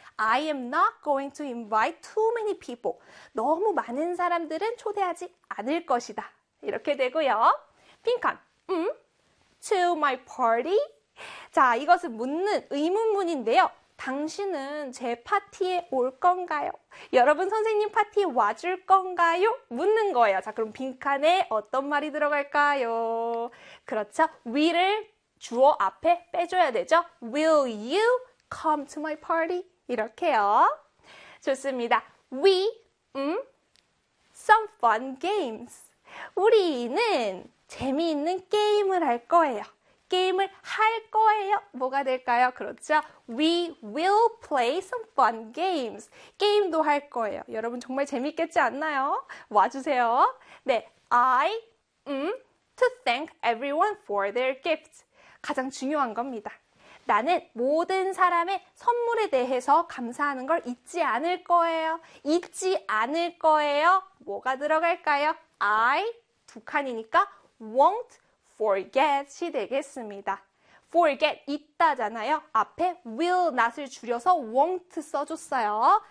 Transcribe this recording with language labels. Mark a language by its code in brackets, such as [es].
[en] I am not going to invite too many people. [ko] 너무 많은 사람들은 초대하지 않을 것이다. 이렇게 되고요. 빈칸 to my party. 자, 이것은 묻는 의문문인데요. 당신은 제 파티에 올 건가요? 여러분 선생님 파티에 와줄 건가요? 묻는 거예요. 자, 그럼 빈칸에 어떤 말이 들어갈까요? 그렇죠. will을 주어 앞에 빼줘야 되죠. [en] Will you come to my party? [ko] 이렇게요. 좋습니다. [en] We, some fun games. [ko] 우리는 재미있는 게임을 할 거예요. 게임을 할 거예요. 뭐가 될까요? 그렇죠. [en] We will play some fun games. [ko] 게임도 할 거예요. 여러분 정말 재밌겠지 않나요? 와주세요. [en] 네, I to thank everyone for their gifts. [ko] 가장 중요한 겁니다. 나는 모든 사람의 선물에 대해서 감사하는 걸 잊지 않을 거예요. 잊지 않을 거예요. 뭐가 들어갈까요? I 두 칸이니까 won't forget이 되겠습니다. forget, 잊다잖아요. 앞에 will not을 줄여서 won't 써줬어요.